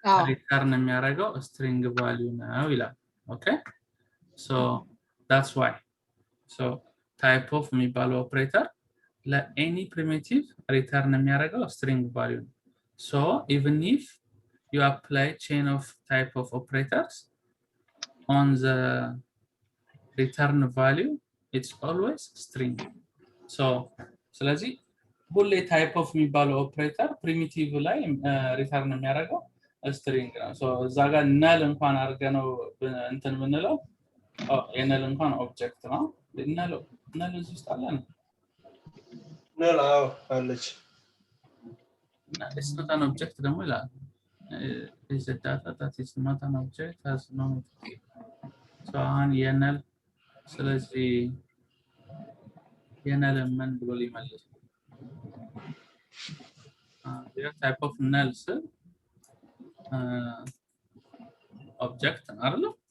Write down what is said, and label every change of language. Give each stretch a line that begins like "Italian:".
English: return
Amharic: የሚያደርገው
English: string value
Amharic: ነው ይላል።
English: okay, so that's why so type of
Amharic: የሚባለው
English: operator ለany primitive return
Amharic: የሚያደርገው
English: string value
Amharic: ነው።
English: so even if you apply chain of type of operators on the return value it's always string.
Amharic: so ስለዚህ ሁሌ type of የሚባለው ኦፕሬተር ፕሪሚቲቭ ላይ ሪተርን የሚያደርገው string ነው። so እዛ ጋር null እንኳን አድርገነው እንትን ብንለው የnull እንኳን ኦብጀክት ነው። null እዚህ ውስጥ አለ ነው null አለች
English: it's not an object
Amharic: ደግሞ ይላል
English: is a data that is not an object has no method.
Amharic: so አሁን የnull ስለዚህ የnull ምን ብሎ ሊመልስ
English: the type of null object
Amharic: አይደል?